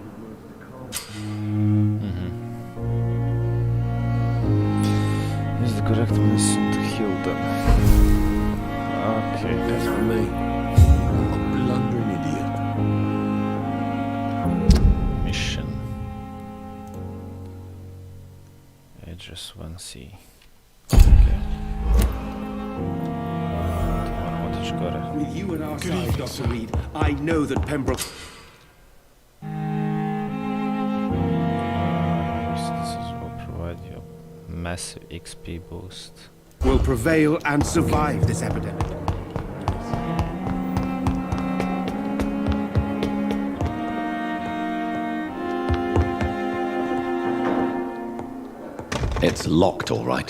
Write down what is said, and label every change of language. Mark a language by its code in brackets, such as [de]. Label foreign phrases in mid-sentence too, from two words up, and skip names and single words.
[en] Is the correct medicine to heal them? Okay, That's for me. A blundering idiot. mission. Address 1C. [hr] Okay. Moramo otići gore. [en] With you at our side, Dr. Reed, I know that Pembroke... This will provide you a massive XP boost. will prevail and survive this epidemic. It's locked, all right.